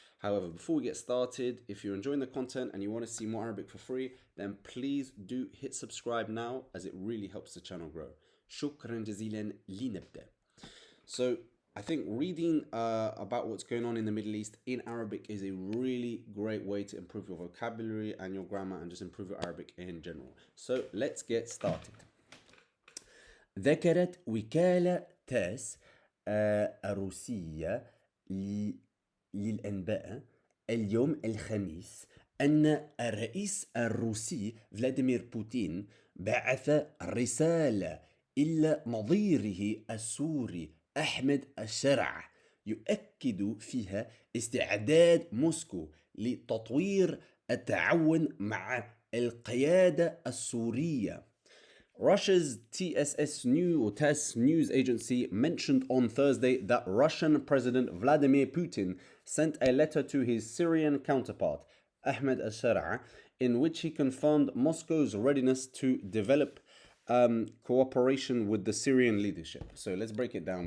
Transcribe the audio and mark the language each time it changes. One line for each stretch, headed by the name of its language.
English: However, before we get started, if you're enjoying the content and you want to see more Arabic for free, then please do hit subscribe now as it really helps the channel grow.
Arabic: شكرا جزيلا لنبدأ.
English: So I think reading about what's going on in the Middle East in Arabic is a really great way to improve your vocabulary and your grammar and just improve your Arabic in general. So let's get started.
Arabic: ذكرت وكالة تاس الروسية للأنباء اليوم الخميس أن الرئيس الروسي فلاديمير بوتين بعث رسالة إلى نظيره السوري أحمد الشرع يؤكد فيها استعداد موسكو لتطوير التعاون مع القيادة السورية.
English: Russia's TASS news agency mentioned on Thursday that Russian President Vladimir Putin sent a letter to his Syrian counterpart, Ahmed al-Shara, in which he confirmed Moscow's readiness to develop cooperation with the Syrian leadership. So let's break it down.